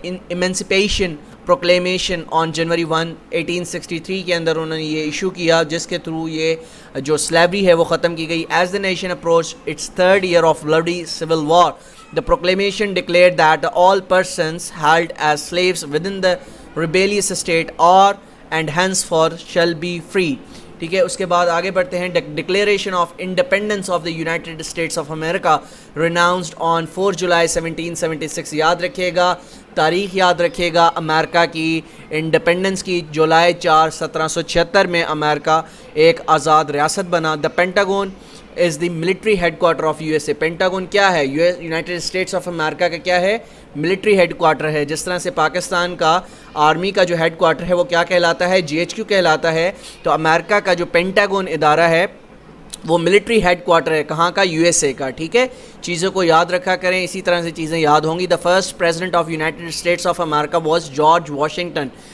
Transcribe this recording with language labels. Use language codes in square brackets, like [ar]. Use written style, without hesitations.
[en] emancipation proclamation on January 1 1863 [ur] کے اندر انہوں نے یہ ایشو کیا, جس کے تھرو یہ جو سلیوری ہے وہ ختم کی گئی. [en] As the nation approach its third year of bloody civil war, the proclamation declared that all persons held as slaves within the rebellious state are and henceforth shall be free. [ur] ٹھیک ہے, اس کے بعد آگے بڑھتے ہیں. [en] Declaration of independence of the United States of America renounced on 4 July 1776. [ur] یاد رکھیے گا, تاریخ یاد رکھیے گا امریکہ کی انڈیپینڈنس کی. جولائی 4 1776 میں امریکہ ایک آزاد ریاست بنا. [en] The Pentagon is the military headquarter of U S A. [ur] Pentagon کیا ہے؟ یونائٹیڈ اسٹیٹس آف امریکہ کا کیا ہے؟ ملٹری ہیڈ کوارٹر ہے. جس طرح سے پاکستان کا آرمی کا جو ہیڈ کوارٹر ہے وہ کیا کہلاتا ہے؟ GHQ کہلاتا ہے. تو امریکہ کا جو پینٹاگون ادارہ ہے وہ ملٹری ہیڈ کوارٹر ہے. کہاں کا؟ USA کا. ٹھیک ہے, چیزوں کو یاد رکھا کریں, اسی طرح سے چیزیں یاد ہوں گی. [en] The first president of United States of America was George Washington.